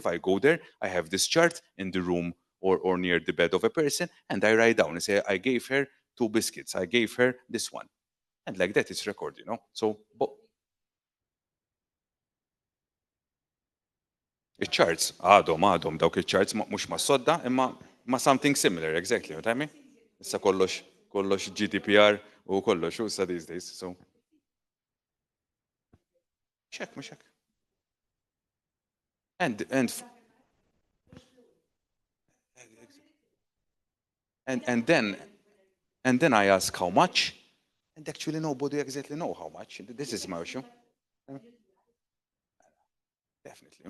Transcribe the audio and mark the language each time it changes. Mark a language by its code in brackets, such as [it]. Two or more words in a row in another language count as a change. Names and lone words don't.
[en] I go there. I have this chart in the room or near the bed of a person, and I write down and say, I gave her 2 biscuits. I gave her this one. And like that, it's record. So, but charts, [mt] dawk il-charts mhux ma' sodda, imma ma' [en] something similar, exactly, what I mean? [mt] Issa kollox GDPR u kollox u [en] these days, [mt] so. Mhux hekk. [en] And and then I ask how much, and actually nobody exactly know how much. This is my issue. Definitely.